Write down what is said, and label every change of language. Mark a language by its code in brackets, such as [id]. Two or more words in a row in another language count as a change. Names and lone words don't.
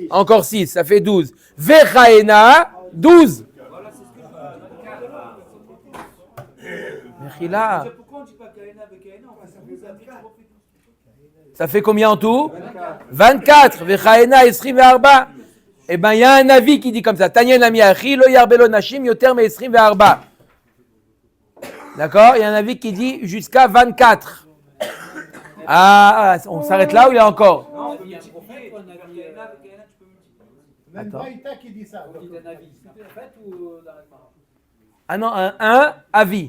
[fr] Encore 6, ça fait 12. Vechaena, 12. Voilà, c'est ce que Mechila. pourquoi on ne dit pas Kahena avec Kahena? Ça fait combien en tout? 24. [he] וכהנה עשרים וארבע. [fr] Eh bien, il y a un avis qui dit comme ça. [he] תניא נמי הכי לא ירבה לו נשים יותר מעשרים וארבע. [fr] D'accord? Il y a un avis qui dit jusqu'à 24. Ah, on s'arrête là ou il y a encore? Non, il y a un prophète ou un avis Kahéna, tu peux multiplier. Il y a une braïta qui dit ça. Il y a un avis. C'est un prophète ou dans la Gemara? Ah non, un avis.